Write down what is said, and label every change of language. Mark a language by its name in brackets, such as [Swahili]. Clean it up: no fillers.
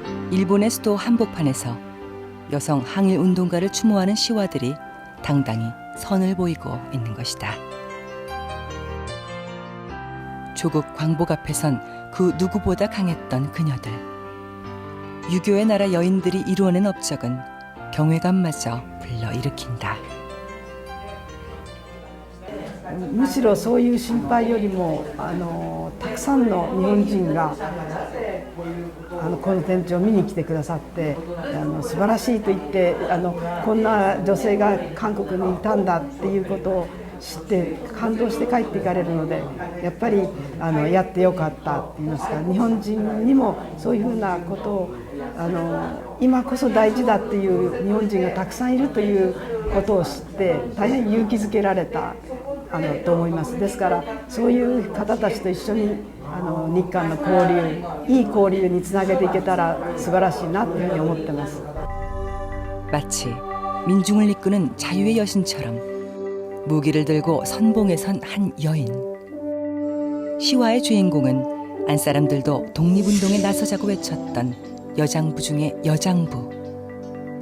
[Korean] 일본의 수도 한복판에서 여성 항일 운동가를 추모하는 시와들이 당당히 선을 보이고 있는 것이다. 조국 광복 앞에선 그 누구보다 강했던 그녀들. 유교의 나라 여인들이 이루어낸 업적은 경외감마저 불러일으킨다. [Japanese] むしろそういう心配よりもたくさんの日本人がこの展示を見に来てくださって素晴らしいと言ってこんな女性が韓国にいたんだっていうことを知って感動して帰っていかれるのでやっぱりやってよかったって言いますか日本人にもそういうふうなことを今こそ大事だっていう日本人がたくさんいるということを知って大変勇気づけられたと思います。ですからそういう方たちと一緒に日韓の交流いい交流につなげていけたら素晴らしいなというふうに思ってます。 [Korean] 마치 민중을 이끄는 자유의 여신처럼 무기를 들고 선봉에 선 한 여인. 시와의 주인공은 안사람들도 독립운동에 나서자고 외쳤던 여장부 중의 여장부.